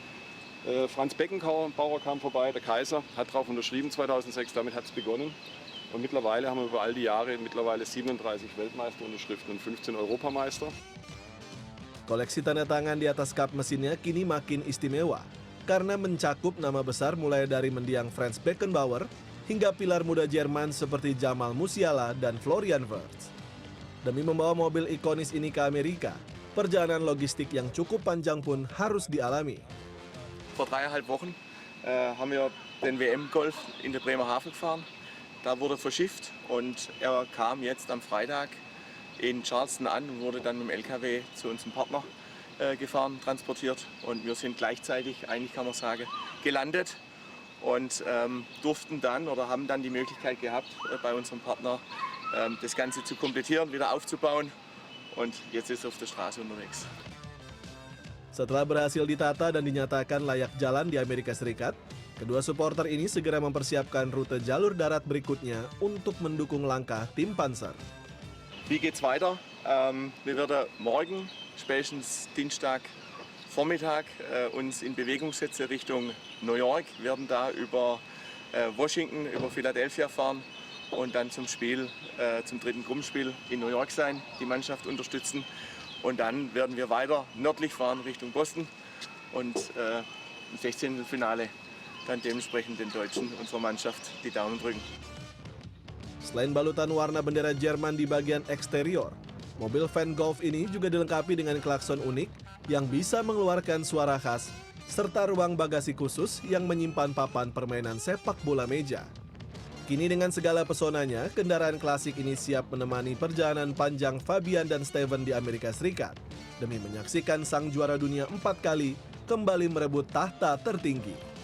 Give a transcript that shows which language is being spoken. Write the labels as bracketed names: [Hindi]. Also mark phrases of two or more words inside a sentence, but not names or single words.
[German] Franz Beckenbauer kam vorbei, der Kaiser, hat darauf unterschrieben 2006, damit hat es begonnen. Und mittlerweile haben wir über all die Jahre 37 Weltmeisterunterschriften und 15 Europameister. [Indonesian] Koleksi tanda tangan di atas kap mesinnya kini makin istimewa karena mencakup nama besar mulai dari mendiang Franz Beckenbauer hingga pilar muda Jerman seperti Jamal Musiala dan Florian Wirtz. Demi membawa mobil ikonis ini ke Amerika, perjalanan logistik yang cukup panjang pun harus dialami. [German] Vor 3,5 Wochen haben wir den WM-Golf in der Bremerhaven gefahren. Da wurde verschifft und er kam jetzt am Freitag in Charleston an und wurde dann mit dem LKW zu unserem Partner gefahren, transportiert. Und wir sind gleichzeitig, eigentlich kann man sagen, gelandet und durften dann oder haben dann die Möglichkeit gehabt, bei unserem Partner das Ganze zu komplettieren, wieder aufzubauen. Und jetzt ist er auf der Straße unterwegs. [Indonesian] Setelah berhasil ditata dan dinyatakan layak jalan di Amerika Serikat, kedua supporter ini segera mempersiapkan rute jalur darat berikutnya untuk mendukung langkah tim Panzer. [German] Wie geht's weiter? Wir werden morgen, spätestens Dienstag Vormittag, uns in Bewegung setzen Richtung New York. Wir werden da über Washington, über Philadelphia fahren und dann zum Spiel, zum dritten Gruppenspiel in New York sein, die Mannschaft unterstützen. Und dann werden wir weiter nördlich fahren Richtung Boston und im 16. Finale dann dementsprechend den Deutschen, unserer Mannschaft, die Daumen drücken. [Indonesian] Selain balutan warna bendera Jerman di bagian eksterior, mobil Fan Golf ini juga dilengkapi dengan klakson unik yang bisa mengeluarkan suara khas, serta ruang bagasi khusus yang menyimpan papan permainan sepak bola meja. Kini dengan segala pesonanya, kendaraan klasik ini siap menemani perjalanan panjang Fabian dan Steven di Amerika Serikat demi menyaksikan sang juara dunia 4 kali kembali merebut tahta tertinggi.